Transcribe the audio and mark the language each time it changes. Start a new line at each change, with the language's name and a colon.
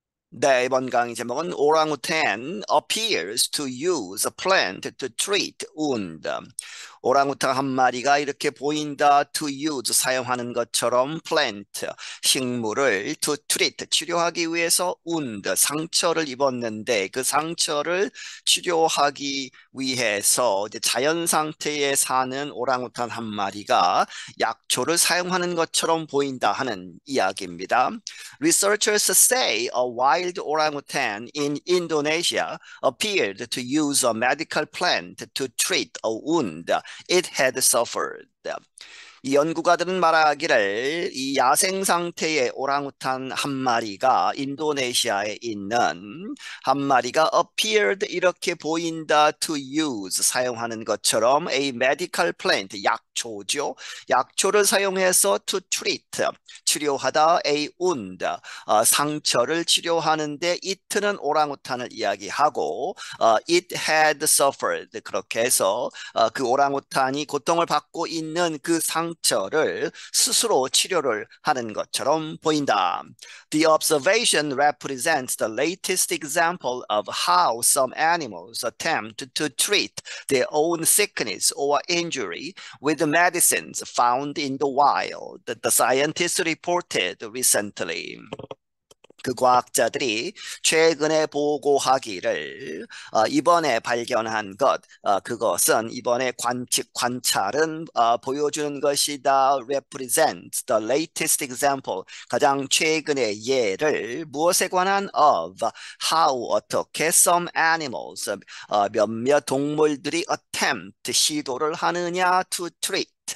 Korean: 네, 이번 강의 제목은
English: Orangutan appears to use a plant to treat wound.
Korean: 오랑우탄 한 마리가 이렇게 보인다.
English: to use,
Korean: 사용하는 것처럼
English: plant,
Korean: 식물을
English: to treat,
Korean: 치료하기 위해서
English: wound,
Korean: 상처를 입었는데 그 상처를 치료하기 위해서 이제 자연 상태에 사는 오랑우탄 한 마리가 약초를 사용하는 것처럼 보인다 하는 이야기입니다.
English: Researchers say a wild orangutan in Indonesia appeared to use a medical plant to treat a wound it had suffered.
Korean: 이 연구가들은 말하기를 이 야생 상태의 오랑우탄 한 마리가 인도네시아에 있는 한 마리가
English: appeared
Korean: 이렇게 보인다
English: to use
Korean: 사용하는 것처럼
English: a medical plant
Korean: 약초죠. 약초를 사용해서
English: to treat
Korean: 치료하다
English: a wound
Korean: 상처를 치료하는데 it는 오랑우탄을 이야기하고
English: it had suffered
Korean: 그렇게 해서 그 오랑우탄이 고통을 받고 있는 그 상처를 스스로 치료를 하는 것처럼 보인다.
English: The observation represents the latest example of how some animals attempt to treat their own sickness or injury with medicines found in the wild, the scientists reported recently.
Korean: 그 과학자들이 최근에 보고하기를 이번에 발견한 것, 그것은 이번에 관찰은 보여주는 것이다.
English: represents the latest example,
Korean: 가장 최근의 예를 무엇에 관한
English: of, how,
Korean: 어떻게
English: some animals,
Korean: 몇몇 동물들이
English: attempt,
Korean: 시도를 하느냐
English: to treat,